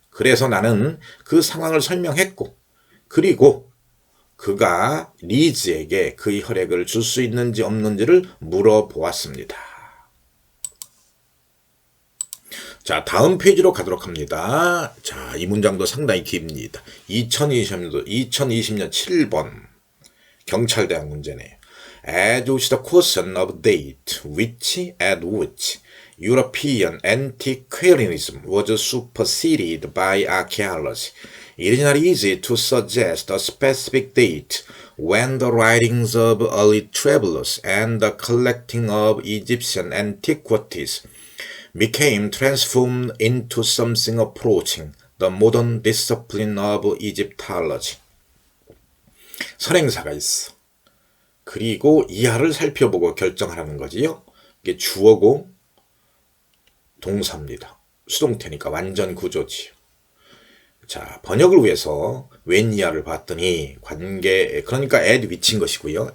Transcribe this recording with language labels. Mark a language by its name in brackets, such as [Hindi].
[Korean] 그래서 나는 그 상황을 설명했고 그리고 그가 리즈에게 그 혈액을 줄 수 있는지 없는지를 물어보았습니다. 자, 다음 페이지로 가도록 합니다. 자, 이 문장도 상당히 깁니다. 2020년 7번 경찰대학 문제네요. [English] As was the question of date, which at which European antiquarianism was superseded by archaeology. It is not easy to suggest a specific date when the writings of early travelers and the collecting of Egyptian antiquities became transformed into something approaching the modern discipline of Egyptology. [Korean] 선행사가 있어. 그리고 이하를 살펴보고 결정하라는 거지요. 이게 주어고 동사입니다. 수동태니까 완전 구조지요. 자, 번역을 위해서 when 이하를 봤더니 관계, 그러니까 at which인 것이고요.